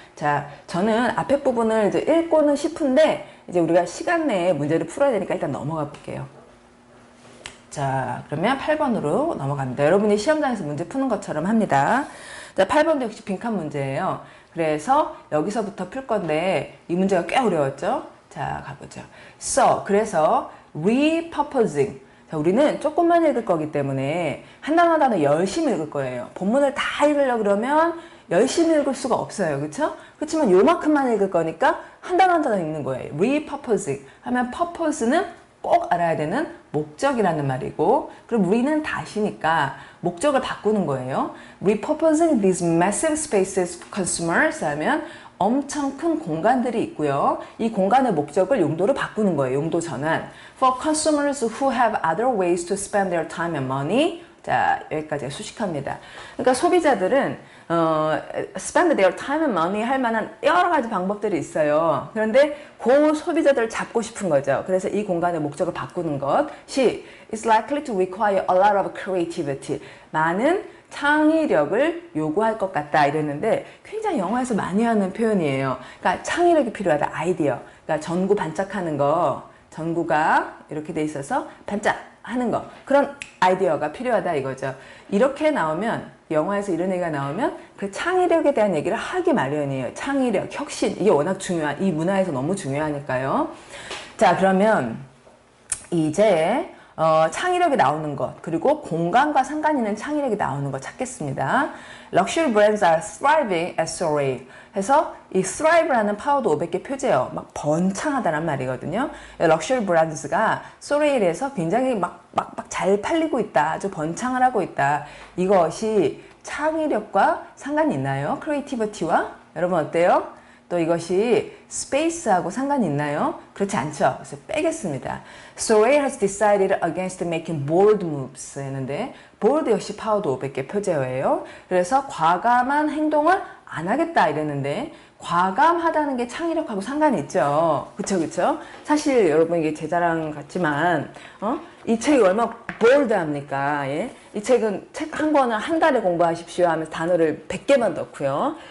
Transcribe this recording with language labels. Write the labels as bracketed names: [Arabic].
[Korean] 자, 저는 앞에 부분을 이제 읽고는 싶은데 이제 우리가 시간 내에 문제를 풀어야 되니까 일단 넘어가 볼게요. 자, 그러면 8번으로 넘어갑니다. 여러분이 시험장에서 문제 푸는 것처럼 합니다. 자, 8번도 역시 빈칸 문제예요. 그래서 여기서부터 풀 건데 이 문제가 꽤 어려웠죠? 자, 가보죠. So, 그래서 repurposing. 자, 우리는 조금만 읽을 거기 때문에 한 단어 한 단어 열심히 읽을 거예요. 본문을 다 읽으려고 그러면 열심히 읽을 수가 없어요. 그쵸? 그렇지만 요만큼만 읽을 거니까 한 단어 한 단어 읽는 거예요. repurposing 하면 purpose는 꼭 알아야 되는 목적이라는 말이고, 그럼 re는 다시니까 목적을 바꾸는 거예요. [English] repurposing these massive spaces for consumers [Korean] 하면 엄청 큰 공간들이 있고요. 이 공간의 목적을 용도로 바꾸는 거예요. 용도 전환. [English] For consumers who have other ways to spend their time and money. [Korean] 자, 여기까지 수식합니다. 그러니까 소비자들은 [English] spend their time and money [Korean] 할 만한 여러 가지 방법들이 있어요. 그런데 그 소비자들을 잡고 싶은 거죠. 그래서 이 공간의 목적을 바꾸는 것이 [English] is likely to require a lot of creativity. [Korean] 많은 창의력을 요구할 것 같다 이랬는데 굉장히 영화에서 많이 하는 표현이에요. 그러니까 창의력이 필요하다. 아이디어. 그러니까 전구 반짝하는 거. 전구가 이렇게 돼 있어서 반짝하는 거. 그런 아이디어가 필요하다 이거죠. 이렇게 나오면 영화에서 이런 얘기가 나오면 그 창의력에 대한 얘기를 하기 마련이에요. 창의력, 혁신. 이게 워낙 중요한, 이 문화에서 너무 중요하니까요. 자, 그러면 이제 창의력이 나오는 것, 그리고 공간과 상관 있는 창의력이 나오는 것 찾겠습니다. [English] Luxury brands are thriving at Soleil. [Korean] 해서 이 thrive라는 파워드 500개 표제요. 막 번창하다란 말이거든요. 럭셔리 브랜드가 소레일에서 굉장히 막 잘 팔리고 있다. 아주 번창을 하고 있다. 이것이 창의력과 상관이 있나요? 크리에이티비티와? 여러분 어때요? 또 이것이 스페이스하고 상관이 있나요? 그렇지 않죠. 그래서 빼겠습니다. [English] Soleil has decided against making bold moves [Korean] 했는데 bold 역시 파워드 500개 표제어예요. 그래서 과감한 행동을 안 하겠다 이랬는데 과감하다는 게 창의력하고 상관이 있죠. 그쵸? 사실 여러분 이게 제 자랑 같지만 이 책이 얼마나 볼드합니까? 예? 이 책은 책 한 권을 한 달에 공부하십시오 하면서 단어를 100개만 넣고요.